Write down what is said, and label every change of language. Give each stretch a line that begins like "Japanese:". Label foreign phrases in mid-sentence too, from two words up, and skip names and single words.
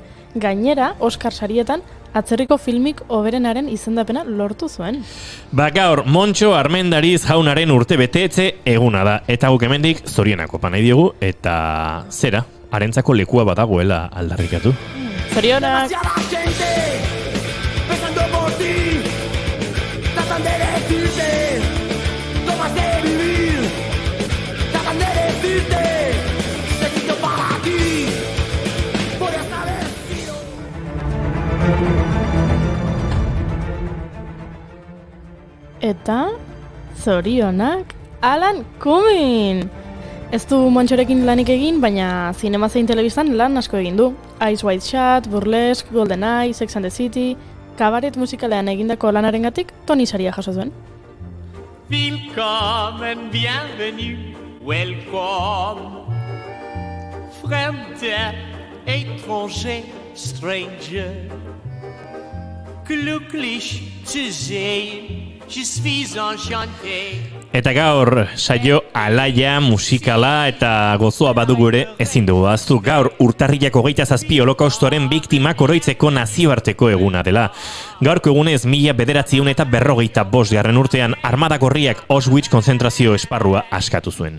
Basque: Gainera, Oscar sarietan atzerriko filmik hoberenaren izendapena lortu zuen. Gaur, Montxo Armendariz jaunaren urte betetze eguna da. Eta guk hemendik zorionak opa nahi diogu, eta zera, harentzako lekua badagoela aldarrikatu. Zorionak!
Spanish: demasiada gente pensando por ti, tratan de decirte no vas de vivir, tratan de decirte se quitó para aquí, podrías haber sido.
Basque: Eta zorionak Alan Cumming! Ez du Montxorekin lanik egin, baina zinema zein telebistan lan asko egin du. Eyes Wide Shut, Burlesque, GoldenEye, Sex and the City... Kabaret musikalean egindako lanarengatik Tony saria jaso zuen.
German: Willkommen, bienvenue, welcome. Fremde, étranger, stranger. Glücklich zu sehen,
French: je suis enchanté.
Basque: Eta gaur, saio alaia, musikala eta gozoa badugu ere ezin dugu ahaztu. Gaur, urtarrilak 27 holokaustoaren biktimak oroitzeko nazioarteko eguna dela. Gaurko egunez 1945 urtean Armada Gorriak Auschwitz konzentrazio esparrua askatu zuen.